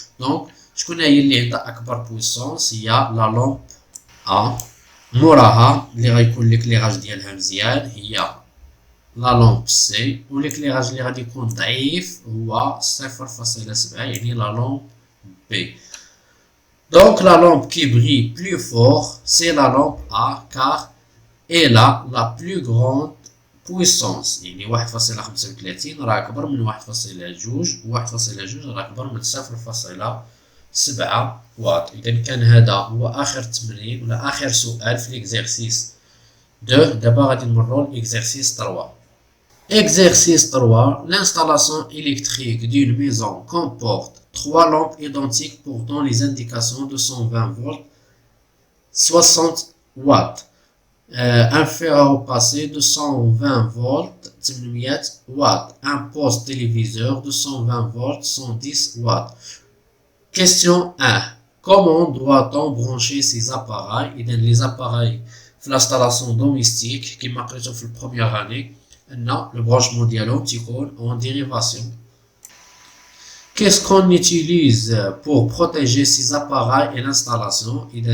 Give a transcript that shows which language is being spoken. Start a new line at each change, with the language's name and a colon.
Arabic: دونك شكون هي اللي عندها اكبر بويسونس؟ هي لا لامب ا. موراها اللي غيكون ليكليراج ديالها مزيان هي لا لامب سي، و ليكليراج اللي غادي يكون ضعيف هو 0.7 يعني لا لامب بي.
French: Donc la lampe qui brille plus fort, c'est la lampe A car elle a la plus grande puissance.
Arabic: يعني 1.35 راه أكبر من 1.2 و 1.2 راه أكبر من 0.7 واط. إذا كان هذا هو آخر تمرين ولا آخر سؤال في
French: l'exercice 2.
Arabic: دابا غادي نمرو
French: l'exercice 3. Exercice 3. L'installation électrique d'une maison comporte 3 lampes identiques portant les indications de 120 volts, 60 watts. Un fer à repasser de 120 volts, 800 watts. Un poste téléviseur de 120 volts, 110 watts. Question 1. Comment doit-on brancher ces appareils? Et les appareils
Arabic: في
French: l'installation domestique
Arabic: كما قريتو في البروميير اني ان
French: le branchement
Arabic: ديالهم تيكون
French: en dérivation. Qu'est-ce qu'on utilise pour protéger ces appareils et l'installation?